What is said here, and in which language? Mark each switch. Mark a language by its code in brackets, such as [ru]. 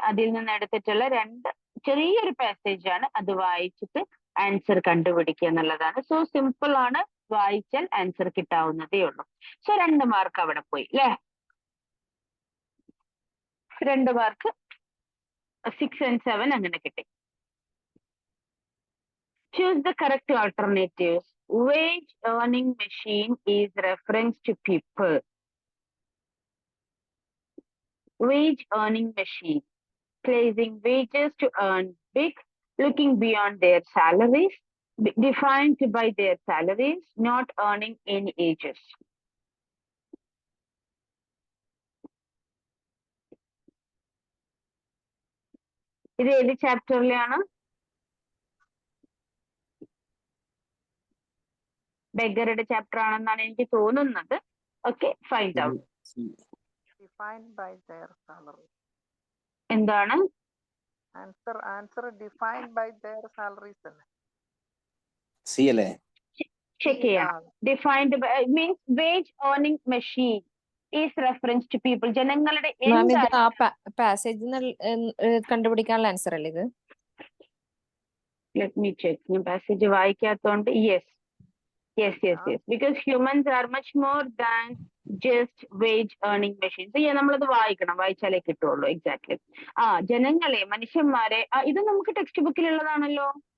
[ml] അതിൽ നിന്ന് എടുത്തിട്ടുള്ള 2 ചെറിയൊരു പാസേജ് ആണ്. അത് വായിച്ചിട്ട് ആൻസർ കണ്ടുപിടിക്കുക എന്നുള്ളതാണ്. സോ സിമ്പിൾ ആണ്, വായിച്ചാൽ ആൻസർ കിട്ടാവുന്നതേ ഉള്ളൂ. സോ 2 മാർക്ക് അവിടെ പോയി അല്ലേ? 2 മാർക്ക് 6 and 7 അങ്ങനെ കിട്ടി. [en] Choose the correct alternatives. Wage earning machine is reference to people. Wage earning machine, placing wages to earn big, looking beyond their salaries, defined by their salaries, not earning any ages. [ml] ഇത് ഏത് ചാപ്റ്ററിലാണ്? ബെഗറുടെ chapter ആണെന്നാണ് എനിക്ക് തോന്നുന്നത്. [en] Okay, find out. Defined by their salary. [ml] എന്താണ്? [en] Answer defined by their salaries അല്ലേ? [ml] C അല്ലേ? Check ചെയ്യാം. [en] Defined by means wage earning machine is reference to people. [ml] ജനങ്ങളുടെ മാം ഇത് ആ പാസേജ് കണ്ടുപിടിക്കാനുള്ള ആൻസർ അല്ലേ ഇത്? [en] Let me check. [ml] ഞാൻ passage വായിക്കാത്തോണ്ട് [en] Yes because humans are much more than just wage earning machines. [ml] നമ്മളത് വായിക്കണം, വായിച്ചാലേ കിട്ടുള്ളൂ. എക്സാക്ട്ലി. ജനങ്ങളെ, മനുഷ്യന്മാരെ, ഇത് നമുക്ക് ടെക്സ്റ്റ് ബുക്കിൽ ഉള്ളതാണല്ലോ.